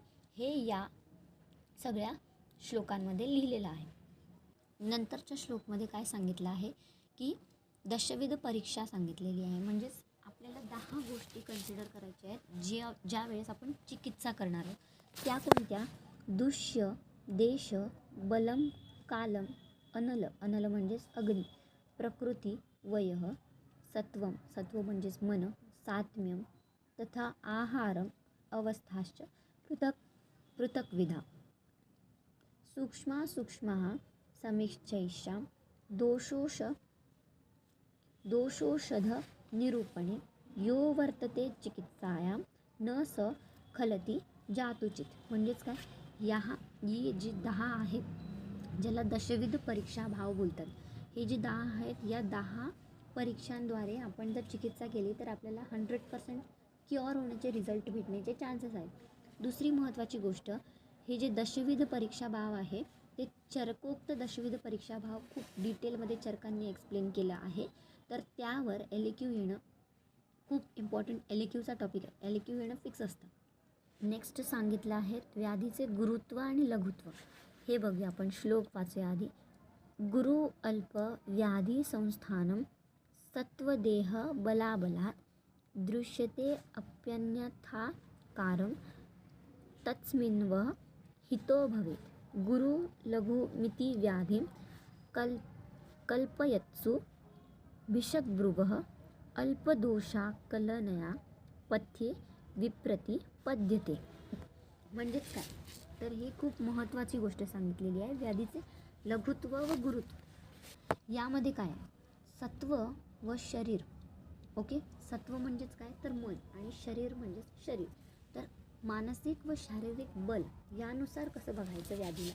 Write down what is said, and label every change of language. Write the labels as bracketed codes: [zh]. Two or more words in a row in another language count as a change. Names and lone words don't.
[mr] हे या सगळ्या श्लोकांमध्ये लिहिलेलं आहे. नंतरच्या श्लोकमध्ये काय सांगितलं आहे की दशविध परीक्षा सांगितलेली आहे. म्हणजेच आपल्याला 10 गोष्टी कन्सिडर करायच्या आहेत ज्या वेळेस आपण चिकित्सा करणार आहोत. त्या कोणत्या, [sa] दुष्य, देश, बलम, कालम, अनल म्हणजेच अग्नी, प्रकृती, वयः, सत्वम, सत्व म्हणजेच मन, सात्म्यम, तथा आहारम, अवस्थाश्च पृथक्विधा, सूक्ष्मा समीक्षैषां दोषोषध निरूपणे यो वर्तते चिकित्सायां न स खलती जातुचित. [mr] म्हणजेच काय, ही जी 10 आहेत ज्याला दशविध परीक्षा भाव बोलतात, हे जे 10 आहेत, या 10 परीक्षांद्वारे आपण जर चिकित्सा केली तर आपल्याला 100% क्युअर होण्याचे रिझल्ट भेटण्याचे चान्सेस आहेत. दुसरी महत्त्वाची गोष्ट, हे जे दशविध परीक्षा भाव आहे ते चरकोक्त दशविध परीक्षा भाव खूप डिटेलमध्ये चरकांनी एक्सप्लेन केलं आहे. तर त्यावर LQ येणं खूप इम्पॉर्टंट, LQचा टॉपिक आहे, LQ येणं फिक्स असतं. नेक्स्ट सांगितलं आहे व्याधीचे गुरुत्व आणि लघुत्व. हे बघूया आपण, श्लोक वाचूया आधी. [sa] गुरु अल्प व्याधी संस्थानम सत्वदेह बलाबला दृश्यते अप्यन्यथा कारम तस्मिन्व हितो भवेत्. गुरु लघुमिति व्याधिं कल्पयत्सु भिषग्भृगः अल्पदोषाकलनया पथ्ये विप्रतिपद्यते. [mr] म्हणजेच काय, तर ही खूप महत्त्वाची गोष्ट सांगितलेली आहे, व्याधीचे लघुत्व व गुरुत्व. यामध्ये काय आहे, सत्व व शरीर. ओके, सत्व म्हणजेच काय, तर मन, आणि शरीर म्हणजेच शरीर. तर मानसिक व शारीरिक बल यानुसार कसं बघायचं व्याधीला.